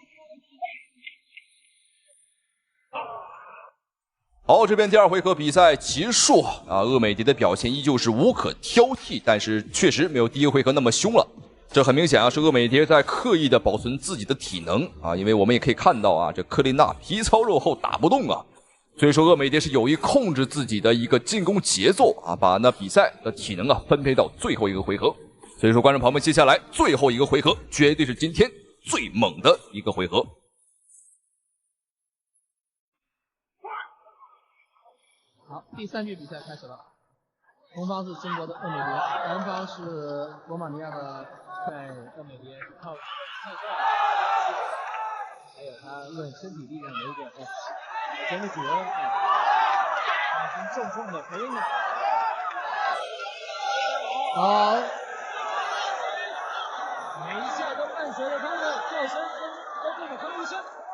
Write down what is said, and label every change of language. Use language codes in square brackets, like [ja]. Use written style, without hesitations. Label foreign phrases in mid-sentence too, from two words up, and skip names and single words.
[zh] 好，這邊第二回合比賽結束啊，鄂美蝶的表現依舊是無可挑剔，但是確實沒有第一回合那麼兇了。這很明顯啊，是鄂美蝶在刻意的保存自己的體能啊，因為我們也可以看到啊，這克麗娜皮糙肉厚打不動啊，所以說鄂美蝶是有意控制自己的一個進攻節奏啊，把那比賽的體能啊分配到最後一個回合。所以說觀眾朋友們，接下來最後一個回合絕對是今天最猛的一個回合。好，第3局比賽開始了，紅方是中國的鄂美蝶，藍方是羅馬尼亞的。在鄂美蝶靠側踹，還有他論身體力量的一個前的舉恩已經重重的回應了。好，每一下都伴隨着他的叫聲跟這個歡呼聲。